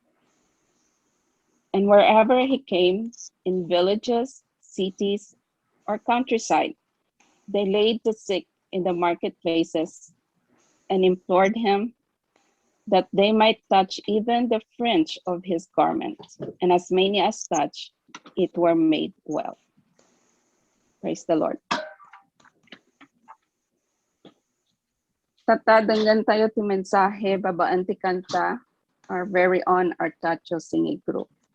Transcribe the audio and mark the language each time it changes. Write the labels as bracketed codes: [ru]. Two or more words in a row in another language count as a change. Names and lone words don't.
[en] And wherever he came, in villages, cities, or countryside, they laid the sick in the marketplaces and implored him that they might touch even the fringe of his garment. And as many as touched it were made well. Praise the Lord. [ilo] Tatadanggan tayo ti mensahe babaan ti kanta, [en] our very own Artacho Singing Group.